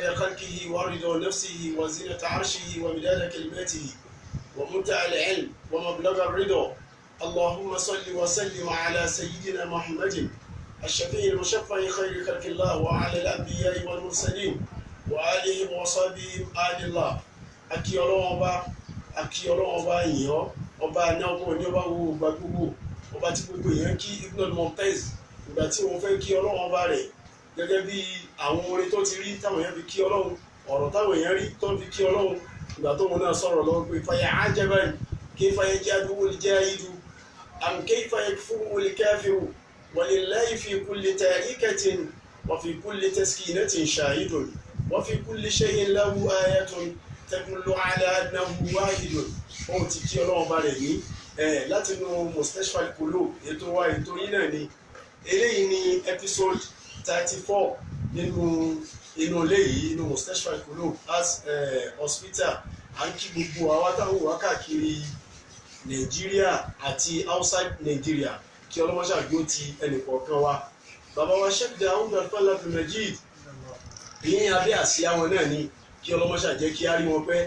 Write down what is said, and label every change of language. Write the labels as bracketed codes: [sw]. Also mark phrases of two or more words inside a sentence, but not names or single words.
[ar] خلقه ورضا نفسه وزنة عرشه ومداد كلماته ومنتهى العلم ومبلغ الرضا اللهم صل وسلم على سيدنا محمد الشفيع المشفع خير خلق الله وعلى الأنبياء والمرسلين وآلهم وصحبهم آل الله [yo] akí Ọlọ́run ọba yìí ọba àná ọba òní ọba wo ọba gbogbo ọba tí gbogbo èèyàn kí Ibn Mumtaz ìgbà tí òun fẹ́ kí Ọlọ́run ọba rẹ̀ gẹ́gẹ́ bí àwọn orin tó ti rí táwọn èèyàn fi kí Ọlọ́run ọ̀rọ̀ táwọn èèyàn rí tó fi kí Ọlọ́run ìgbà tó wọn náà sọ̀rọ̀ lọ́wọ́ pé [ar] فيا عجبا كيف يجحد الجاحد أم كيف يكفر الكافر ولله في كل تحريكة وفي كل تسكينة شاهد وفي كل شيء له آية تدل على أنه واحد. [yo] Ohun tí kí Ọlọ́run bá rẹ̀ ní láti inú Mustashfa al-Qulub ètò wa ètò yín náà ni eléyìí ní episode 34 nínú ilé yìí inú Mustashfa al-Qulub [en] as hospital. [yo] À ń kí gbogbo àwa táwọn wá káàkiri Nàìjíríà àti outside Nàìjíríà kí ọlọ́mọṣà gbó ti ẹnìkọ̀ọ̀kan wa. Bàbá wa Sheikh Daud Al-Fadl Abdul-Majid ìyẹn abẹ́ àsíá wọn náà ni kí ọlọ́mọṣà jẹ́ kí á rí wọn pẹ́.